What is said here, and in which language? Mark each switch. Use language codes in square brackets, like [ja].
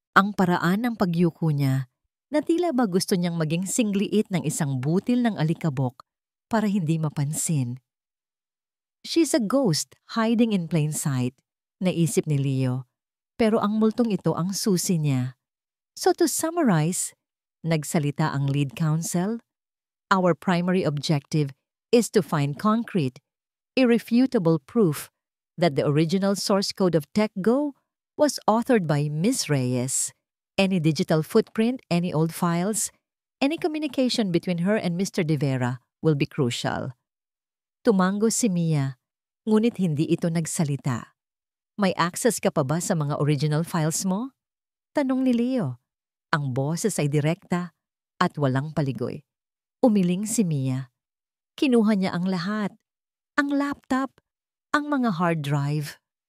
[tl] Ang paraan ng pagyuko niya na tila ba gusto niyang maging singliit ng isang butil ng alikabok para hindi mapansin. [en] She's a ghost hiding in plain sight, [tl] naisip ni Leo. Pero ang multong ito ang susi niya. [en] So to summarize, [tl] nagsalita ang lead counsel, [en] our primary objective is to find concrete, irrefutable proof that the original source code of TechGo was authored by Ms. Reyes. Any digital footprint, any old files, any communication between her and Mr. De Vera will be crucial. [tl] Tumango si Mia, ngunit hindi ito nagsalita. May access ka pa ba sa mga original files mo? Tanong ni Leo. Ang boses ay direkta at walang paligoy. Umiling si Mia. Kinuha niya ang lahat. Ang laptop, ang mga hard drive.